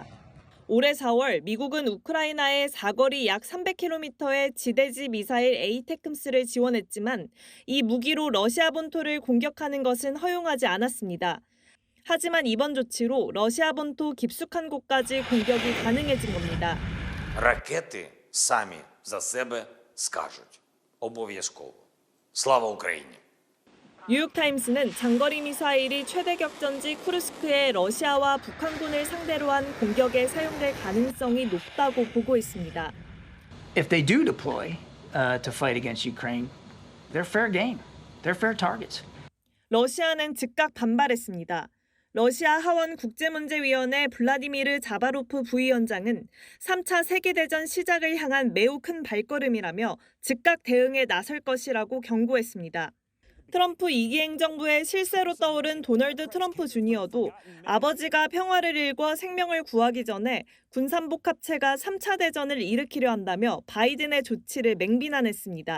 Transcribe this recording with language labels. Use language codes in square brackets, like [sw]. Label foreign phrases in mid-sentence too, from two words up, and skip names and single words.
[ko] 올해 4월 미국은 우크라이나에 사거리 약 300km의 지대지 미사일 에이테크스를 지원했지만 이 무기로 러시아 본토를 공격하는 것은 허용하지 않았습니다. 하지만 이번 조치로 러시아 본토 깊숙한 곳까지 공격이 가능해진 겁니다. [uk] Ракети самі за себе скажуть. обов'язково. слава Україні. [ko] 뉴욕타임스는 장거리 미사일이 최대 격전지 쿠르스크에 러시아와 북한군을 상대로 한 공격에 사용될 가능성이 높다고 보고했습니다. [en] If they do deploy to fight against Ukraine, they're fair game. They're fair targets. [ko] 러시아는 즉각 반발했습니다. 러시아 하원 국제문제위원회 블라디미르 자바로프 부위원장은 3차 세계대전 시작을 향한 매우 큰 발걸음이라며 즉각 대응에 나설 것이라고 경고했습니다. 트럼프 2기 행정부의 실세로 떠오른 도널드 트럼프 주니어도 아버지가 평화를 일궈 생명을 구하기 전에 군산복 합체가 3차 대전을 일으키려 한다며 바이든의 조치를 맹비난했습니다.